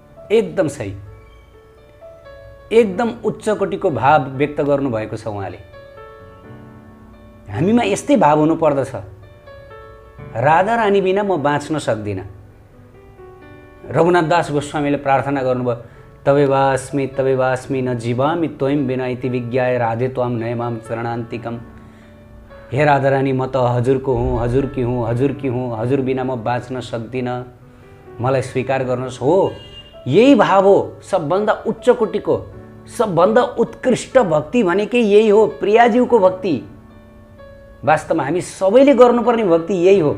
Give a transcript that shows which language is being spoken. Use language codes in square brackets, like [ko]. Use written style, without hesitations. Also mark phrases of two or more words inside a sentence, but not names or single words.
[ne] एकदम सही, एकदम उच्च कोटिको भाव व्यक्त गर्नुभएको छ उहाँले। हामीमा यस्तै भाव हुनुपर्दछ, राधा रानी बिना म बाँच्न सक्दिनँ। रघुनाथ दास गोस्वामीले प्रार्थना गर्नुभयो, [sa] तवेवास्मि न जीवामि त्वयं बिना इति विज्ञाय राधे त्वाम नयमाम चरणान्तिकम। [ne] हे राधा रानी, म त हजुरको हुँ, हजुरकी हुँ, हजुरकी हुँ, हजुर बिना म बाँच्न सक्दिनँ, मलाई स्वीकार गर्नुहोस्। हो, यही भाव हो सबभन्दा उच्च कोटिको, सबभन्दा उत्कृष्ट भक्ति भनेकै यही हो, प्रियाज्यूको भक्ति। वास्तवमा हामी सबैले गर्नुपर्ने भक्ति यही हो।